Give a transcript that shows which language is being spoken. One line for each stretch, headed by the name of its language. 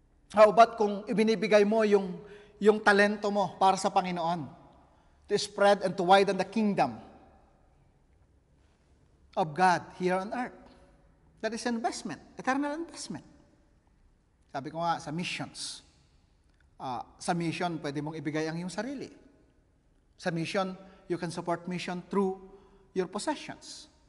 English: How about
Filipino: kung ibinibigay mo yung talento mo para sa Panginoon?
English: To spread and to widen the kingdom of God here on earth. That is investment, eternal investment.
Filipino: Sabi ko nga, sa missions. Sa mission, pwede mong ibigay ang iyong sarili. Sa mission,
English: you can support mission through your possessions.